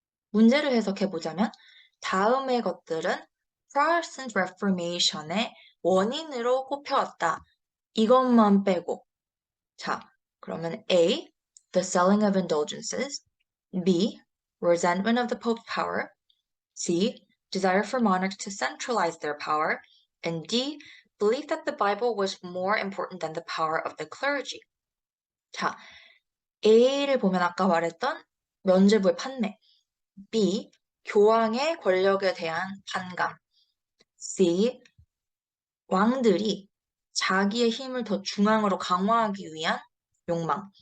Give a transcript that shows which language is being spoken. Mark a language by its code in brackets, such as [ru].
[ko] 문제를 해석해보자면 다음의 것들은 Protestant Reformation의 원인으로 꼽혀왔다. 이것만 빼고 자, 그러면 A. [en] The selling of indulgences B. Resentment of the Pope's power C. Desire for monarchs to centralize their power and D. Belief that the Bible was more important than the power of the clergy. [ko] 자, A를 보면 아까 말했던 면죄부의 판매 B. 교황의 권력에 대한 반감. C. 왕들이 자기의 힘을 더 중앙으로 강화하기 위한 욕망.